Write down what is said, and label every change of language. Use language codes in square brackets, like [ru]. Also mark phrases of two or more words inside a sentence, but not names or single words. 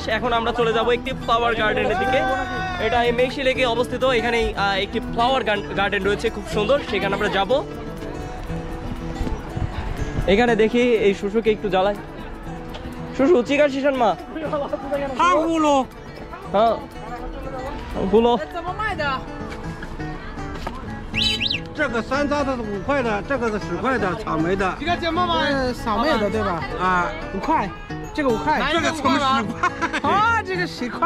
[bn] এখন আমরা চলে যাব একটি [en] flower garden [bn] দিকে। এটা এই মেঘশি লেকে অবস্থিত। এখানে একটি [en] flower garden [bn] রয়েছে খুব সুন্দর, সেখানে আমরা যাব। এখানে দেখি এই শুশুকে একটু জ্বালাই। শুশু চিকার শিশান মা হ্যাঁ গুলো [zh] 怎么卖的？这个山楂的是5块的，这个是10块的，草莓的这个怎么卖？草莓的对吧？啊， 5块，这个5块，这个怎么10块？啊，这个10块，